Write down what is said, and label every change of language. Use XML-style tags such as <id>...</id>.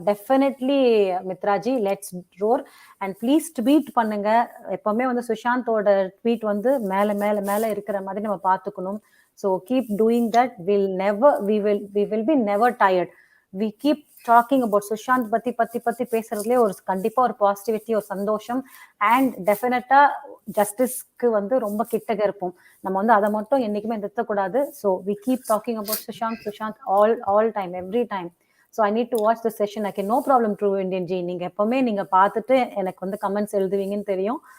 <en>Definitely Mitraji, let's roar. And please tweet பண்ணுங்க.</en> <ta>எப்பவுமே வந்து சுஷாந்தோட ட்வீட் வந்து மேல இருக்கிற மாதிரி நம்ம பார்த்துக்கணும்.</ta> <en>So keep doing that. We will be never tired. We keep talking about</en> <ta>Sushant பத்தி பேசுறதுலேயே ஒரு கண்டிப்பா ஒரு பாசிட்டிவிட்டி, ஒரு சந்தோஷம். அண்ட் டெஃபினட்டா ஜஸ்டிஸ்க்கு வந்து ரொம்ப கிட்டக இருப்போம். நம்ம வந்து அதை மட்டும் என்னைக்குமே நிறுத்தக்கூடாது.</ta> <en>So we keep talking about Sushant all time, every time. So I need to watch the session. I can no problem true Indian ji.</en> <ta>நீங்க எப்பவுமே நீங்க பார்த்துட்டு எனக்கு வந்து கமெண்ட்ஸ் எழுதுவீங்கன்னு தெரியும்.</ta>